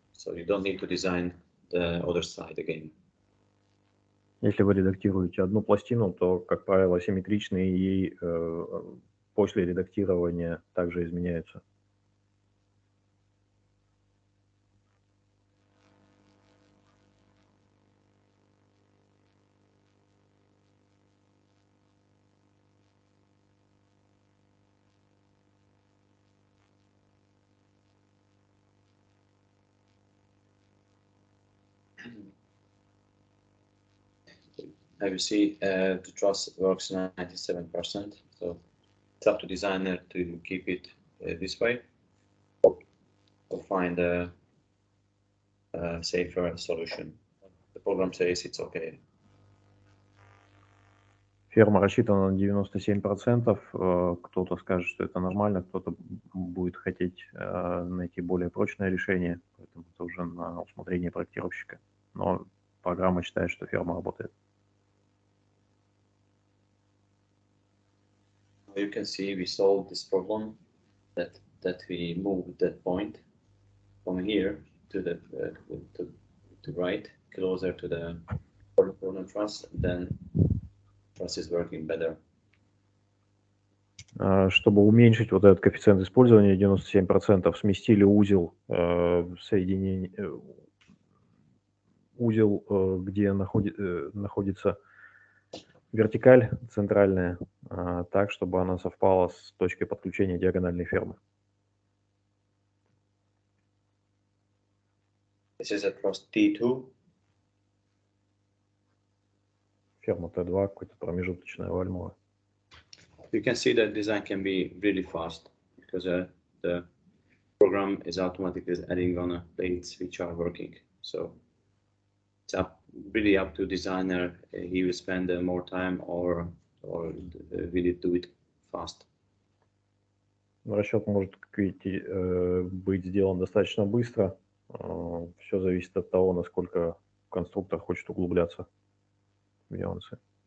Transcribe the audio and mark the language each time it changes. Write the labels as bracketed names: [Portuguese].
[English] So you don't need to design the other side again. [Russian] Если вы редактируете одну пластину, то, как правило, симметричные и после редактирования также изменяются. [English] you see, the truss works 97%. So it's up to designer to keep it this way or find a safer solution. The program says it's okay. [Russian] Ферма рассчитана на 97%. Кто-то скажет, что это нормально, кто-то будет хотеть найти более прочное решение. Поэтому это уже на усмотрение проектировщика. Но программа считает, что ферма работает. [English] You can see we solved this problem that we moved that point from here to the to right, closer to the horizontal truss. Then truss is working better. [Russian] Чтобы уменьшить вот этот коэффициент использования 97%, сместили узел соединения, где находится вертикаль центральная, так, чтобы она совпала с точкой подключения диагональной фермы. [English] This is across T2. [Russian] Ферма Т2, какой-то промежуточная вальмова. [English] You can see that design can be really fast because the program is automatically adding on plates which are working. So it's really up to designer. He will spend more time or will it do it fast. [Russian] Расчет может, как видите, быть сделан достаточно быстро. Все зависит от того, насколько конструктор хочет углубляться в нюансы.